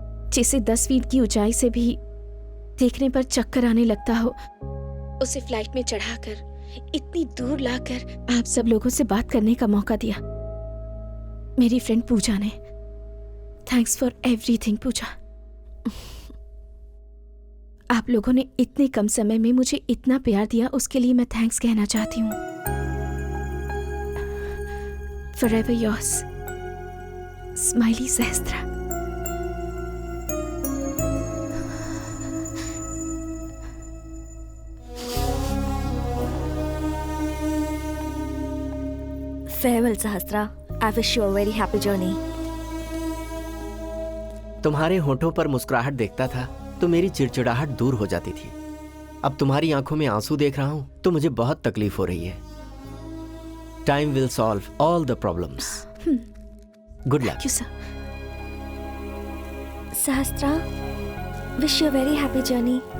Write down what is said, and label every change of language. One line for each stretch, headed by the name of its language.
Hindi: जिसे 10 फीट की ऊंचाई से भी देखने पर चक्कर आने लगता हो, उसे फ्लाइट में चढ़ाकर इतनी दूर लाकर आप सब लोगों से बात करने का मौका दिया मेरी फ्रेंड पूजा ने।
English: Thanks for everything Pooja.
Hindi: आप लोगों ने इतने कम समय में मुझे इतना प्यार दिया, उसके लिए मैं थैंक्स कहना चाहती हूँ।
English: Forever yours, Smiley Sahasra. Farewell, Sahasra. I wish you a very happy journey.
Hindi: तुम्हारे होठों पर मुस्कुराहट देखता था तो मेरी चिड़चिड़ाहट दूर हो जाती थी। अब तुम्हारी आंखों में आंसू देख रहा हूं तो मुझे बहुत तकलीफ हो रही है।
English: Time will solve all the problems. Good luck. Sahasra, wish you a very happy journey.